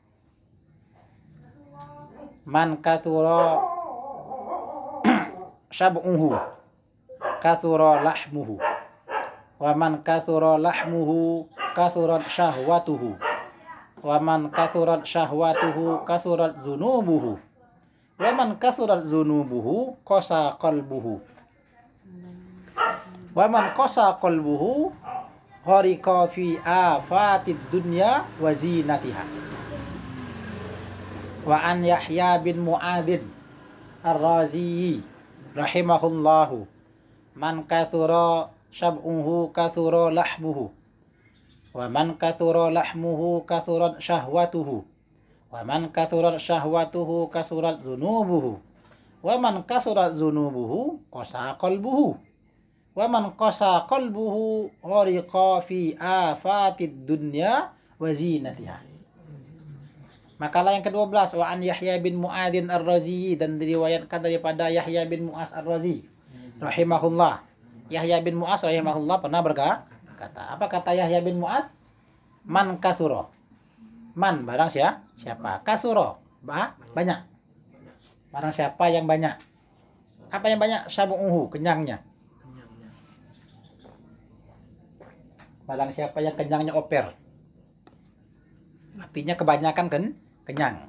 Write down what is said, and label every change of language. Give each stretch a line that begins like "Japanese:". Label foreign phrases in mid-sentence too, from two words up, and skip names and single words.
Arabic: من كثر شبعه كثر لحمه ومن كثر لحمه كثرت شهوته ومن كثرت شهوته كثرت ذنوبه ومن كثرت ذنوبه قسا قلبه ومن قسا قلبه غرق في آفات الدنيا وزينتها. وعن يحيى بن معاذ الرازي رحمه الله من كثر شبعه كثر لحمه ومن كثر لحمه كثرت شهوته ومن كثرت شهوته كثرت ذنوبه ومن كثرت ذنوبه قسا قلبه ومن قسا قلبه غرق في آفات الدنيا وزينتها.
Indonesian: Makalah yang ke-12
Arabic: وعن
Indonesian: Yahya bin Mu'adzin Ar-Razi, dan diriwayatkan daripada Yahya bin Mu'adz Ar-Razi rahimahullah. Yahya bin Mu'adz rahimahullah pernah berkata, apa kata Yahya bin Mu'adz?
Arabic: من كثر من
Indonesian: barang siapa? Kathura banyak. Barang siapa yang banyak. Apa yang banyak? Syabu'uhu, kenyangnya. Barang siapa yang kenyangnya oper. Artinya kebanyakan kenyang.